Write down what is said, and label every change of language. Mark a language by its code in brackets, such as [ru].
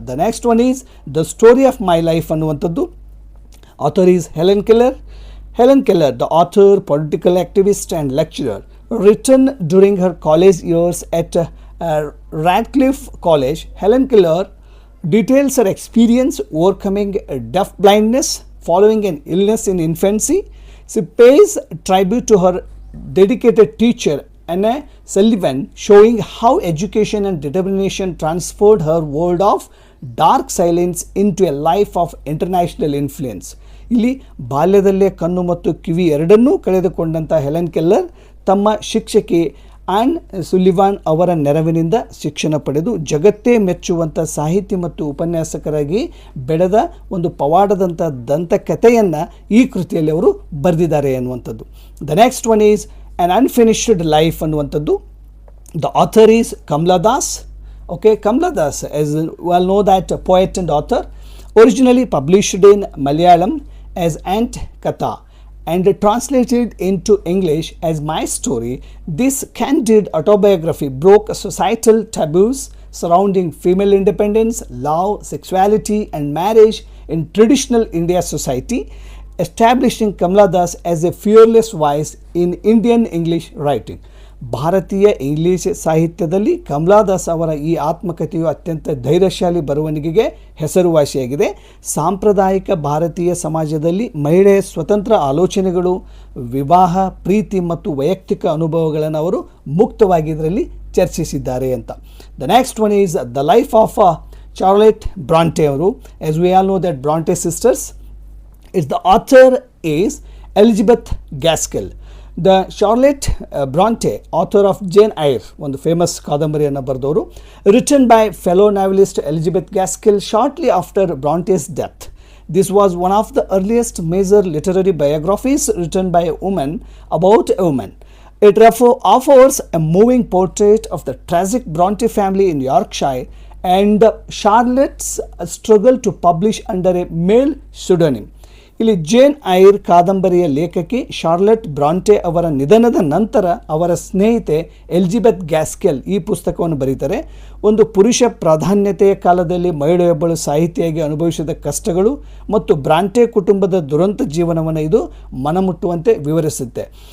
[en] the next one is the story of my life [kn] ಅನ್ನುವಂಥದ್ದು. [en] Author is Helen Keller. Helen Keller, the author, political activist and lecturer, written during her college years at Radcliffe College, Helen Keller details her experience overcoming deaf blindness following an illness in infancy. She pays tribute to her dedicated teacher Anna Sullivan, showing how education and determination transferred her world of dark silence into a life of international influence. [kn] ಇಲ್ಲಿ ಬಾಲ್ಯದಲ್ಲೇ ಕಣ್ಣು ಮತ್ತು ಕಿವಿ ಎರಡನ್ನೂ ಕಳೆದುಕೊಂಡಂಥ Helen Keller ತಮ್ಮ ಶಿಕ್ಷಕಿ on Sullivan ಅವರ ನೆರವಿನಿಂದ ಶಿಕ್ಷಣ ಪಡೆದು ಜಗತ್ತೇ ಮೆಚ್ಚುವಂಥ ಸಾಹಿತಿ ಮತ್ತು ಉಪನ್ಯಾಸಕರಾಗಿ ಬೆಳೆದ ಒಂದು ಪವಾಡದಂಥ ದಂತಕಥೆಯನ್ನು ಈ ಕೃತಿಯಲ್ಲಿ ಅವರು ಬರೆದಿದ್ದಾರೆ ಅನ್ನುವಂಥದ್ದು. [en] the next one is an unfinished life [kn] ಅನ್ನುವಂಥದ್ದು. [en] The author is Kamala Das. Okay, Kamala Das, as well know that poet and author, originally published in Malayalam as Ant Katha and translated into English as My Story. This candid autobiography broke societal taboos surrounding female independence, love, sexuality and marriage in traditional India society, establishing Kamala Das as a fearless voice in Indian English writing. [kn] ಭಾರತೀಯ English ಸಾಹಿತ್ಯದಲ್ಲಿ ಕಮಲಾ ದಾಸ್ ಅವರ ಈ ಆತ್ಮಕಥೆಯು ಅತ್ಯಂತ ಧೈರ್ಯಶಾಲಿ ಬರವಣಿಗೆಗೆ ಹೆಸರುವಾಸಿಯಾಗಿದೆ. ಸಾಂಪ್ರದಾಯಿಕ ಭಾರತೀಯ ಸಮಾಜದಲ್ಲಿ ಮಹಿಳೆಯ ಸ್ವತಂತ್ರ ಆಲೋಚನೆಗಳು, ವಿವಾಹ, ಪ್ರೀತಿ ಮತ್ತು ವೈಯಕ್ತಿಕ ಅನುಭವಗಳನ್ನು ಅವರು ಮುಕ್ತವಾಗಿ ಇದರಲ್ಲಿ ಚರ್ಚಿಸಿದ್ದಾರೆ ಅಂತ. [en] The next one is the life of Charlotte Bronte ಅವರು. As we all know that Bronte sisters, it's the author is Elizabeth Gaskell. The Charlotte Bronte, author of Jane Eyre, [kn] ಒಂದು ಫೇಮಸ್ ಕಾದಂಬರಿಯನ್ನು ಬರೆದವರು, [en] written by fellow novelist Elizabeth Gaskell shortly after Bronte's death. This was one of the earliest major literary biographies written by a woman about a woman. It offers a moving portrait of the tragic Bronte family in Yorkshire and Charlotte's struggle to publish under a male pseudonym. [kn] ಇಲ್ಲಿ ಜೇನ್ ಐರ್ ಕಾದಂಬರಿಯ ಲೇಖಕಿ Charlotte Brontë ಅವರ ನಿಧನದ ನಂತರ ಅವರ ಸ್ನೇಹಿತೆ Elizabeth Gaskell ಈ ಪುಸ್ತಕವನ್ನು ಬರೀತಾರೆ. ಒಂದು ಪುರುಷ ಪ್ರಾಧಾನ್ಯತೆಯ ಕಾಲದಲ್ಲಿ ಮಹಿಳೆಯೊಬ್ಬಳು ಸಾಹಿತಿಯಾಗಿ ಅನುಭವಿಸಿದ ಕಷ್ಟಗಳು ಮತ್ತು ಬ್ರಾಂಟೆ ಕುಟುಂಬದ ದುರಂತ ಜೀವನವನ್ನು ಇದು ಮನಮುಟ್ಟುವಂತೆ ವಿವರಿಸುತ್ತೆ.